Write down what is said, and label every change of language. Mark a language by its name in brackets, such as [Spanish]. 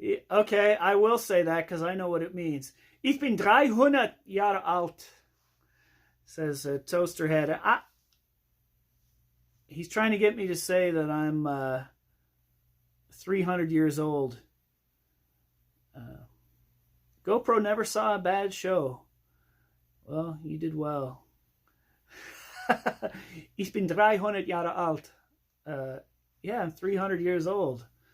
[English] Okay, I will say that because I know what it means. [German] Ich bin 300 Jahre alt, says Toasterhead. [English] He's trying to get me to say that I'm 300 years old. GoPro never saw a bad show. Well, you did well. [German] Ich bin 300 Jahre alt. [English] Yeah, I'm 300 years old.